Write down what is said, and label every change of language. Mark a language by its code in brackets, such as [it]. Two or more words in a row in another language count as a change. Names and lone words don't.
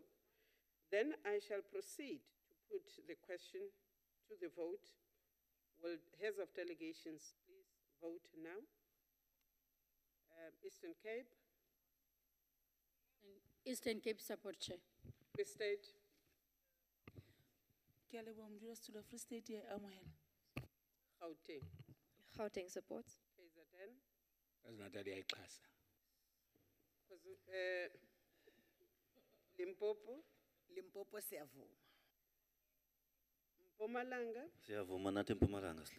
[en] Then I shall proceed to put the question to the vote. Will heads of delegations please vote now? Eastern Cape. Eastern Cape support, Chair. Free State. Free State here, Gauteng. Gauteng supports. KZN. Limpopo. [zu] Limpopo siyavuma. [en] Mpumalanga. [zu] Siyavuma nathi Mpumalanga sla.